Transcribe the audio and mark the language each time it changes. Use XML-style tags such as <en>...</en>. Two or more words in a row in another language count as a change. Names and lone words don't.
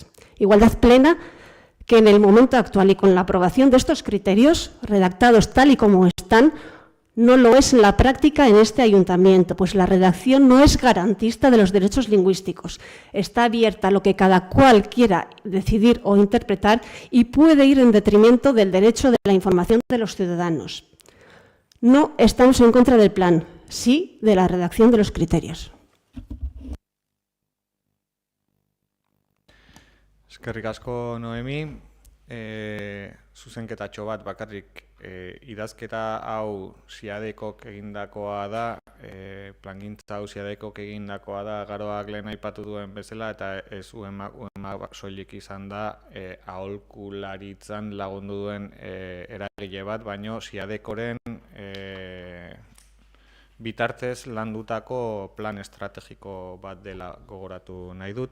<es>Igualdad plena que en el momento actual y con la aprobación de estos criterios, redactados tal y como están, no lo es en la práctica en este ayuntamiento, pues la redacción no es garantista de los derechos lingüísticos. Está abierta a lo que cada cual quiera decidir o interpretar y puede ir en detrimento del derecho de la información de los ciudadanos. No estamos en contra del plan, sí de la redacción de los criterios.</es> <eu>Eskerrik asko, Noemi. Zuzenketatxo bat bakarrik idazketa hau Siadekok egindakoa da, plangintza hau SIADECok egindakoa da Garoak lehen aipatu duen bezala, eta ez UEMA soilik izan da aholkularitzan lagundu duen eragile bat, baino SIADECoren bitartez landutako plan estrategiko bat dela gogoratu nahi dut.</eu>